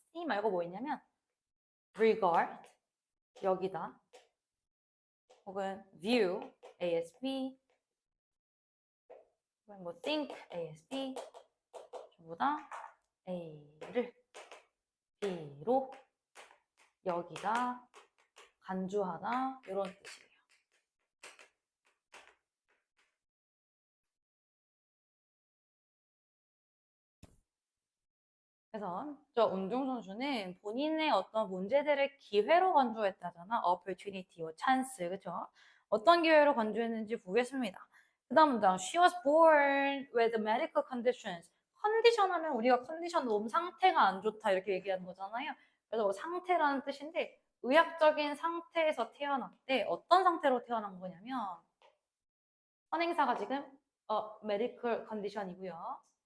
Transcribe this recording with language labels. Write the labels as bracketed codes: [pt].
[ko] C 말고 뭐 있냐면 regard 여기다 혹은 view ASB 혹은 뭐 think ASB 전부 다 A를 B로 여기다 간주하다 이런 뜻이에요. 그래서 저 운동선수는 본인의 어떤 문제들을 기회로 간주했다잖아. [en] opportunity, chance, 그쵸? [ko] 어떤 기회로 간주했는지 보겠습니다. 그 다음 문장, [en] she was born with medical conditions. [ko] 컨디션 하면 우리가 컨디션 몸 상태가 안 좋다 이렇게 얘기하는 거잖아요. 그래서 뭐 상태라는 뜻인데 의학적인 상태에서 태어났대. 어떤 상태로 태어난 거냐면 선행사가 지금 medical condition이고요.